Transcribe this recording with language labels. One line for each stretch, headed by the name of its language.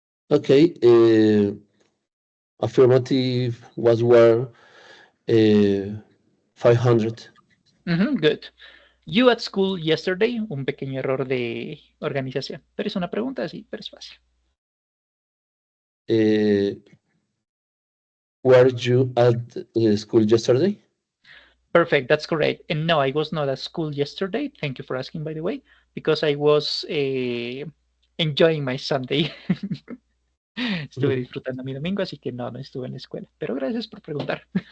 English: Okay. Affirmative was where 500. Good. You at school yesterday,
Spanish: un pequeño error de organización, pero es una pregunta así, pero es fácil.
English: Were you at school yesterday? Perfect, that's correct. And no, I was not at school yesterday. Thank you for asking, by the way, because I was enjoying my Sunday.
Spanish: Estuve disfrutando mi domingo, así que no estuve en la escuela. Pero gracias por preguntar.